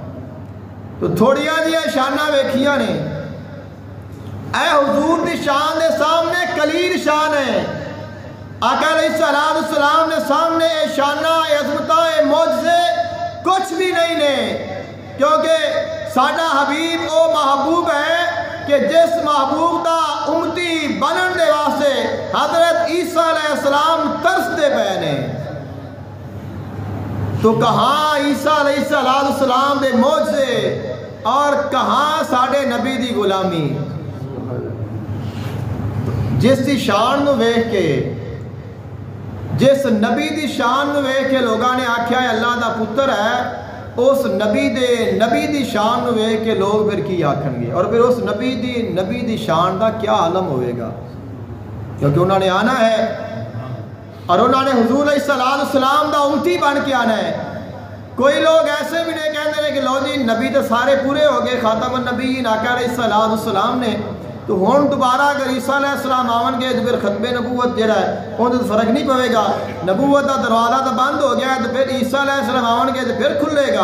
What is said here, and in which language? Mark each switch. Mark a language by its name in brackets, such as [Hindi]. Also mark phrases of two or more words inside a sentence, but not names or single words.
[Punjabi] تو تھوڑیاں جیاں شانہ ویکھیاں نے، اے حضور دی شان دے سامنے قلیل شان ہے، آقا [Arabic] علیہ السلام [Punjabi] نے سامنے اے شانہ، اے عظمتہ، اے معجزے کچھ بھی نہیں نے، کیونکہ ساڈا حبیب او محبوب ہے کہ جس محبوب دا امتی بنن دے واسطے حضرت عیسیٰ [Arabic] علیہ السلام [Punjabi] ترس دے پے نے۔ تو کہاں عیسیٰ [Arabic] علیہ السلام [Punjabi] دے معجزے اور کہاں ساڈے نبی دی غلامی؟ جس دی شان نو ویکھ کے، جس نبی دی شان نو ویکھ کے لوگاں نے آکھیا ہے اللہ دا پتر ہے، اس نبی دی شان نو ویکھ کے لوگ پھر کی آکھن گے، اور پھر اس نبی دی شان دا کیا عالم ہوئے گا؟ کیونکہ انہوں نے آنا ہے، اور انہوں نے حضور [Arabic] علیہ السلام [Punjabi] دا امتی بن کے آنا ہے۔ کوئی لوگ ایسے بھی نہیں کہتے ہیں کہ لو جی نبی تو سارے پورے ہو گئے، [Arabic] خاتم النبیین [Punjabi] آقا [Arabic] علیہ السلام [Punjabi] نے، تو ہون دوبارہ اگر عیسیٰ [Arabic] علیہ السلام [Punjabi] آون گے تو پھر ختم نبوت جڑا ہے ان سے فرق نہیں پوے گا، نبوت کا دروازہ تو بند ہو گیا ہے، تو پھر عیسیٰ [Arabic] علیہ السلام [Punjabi] آون گے تو پھر کھلے گا۔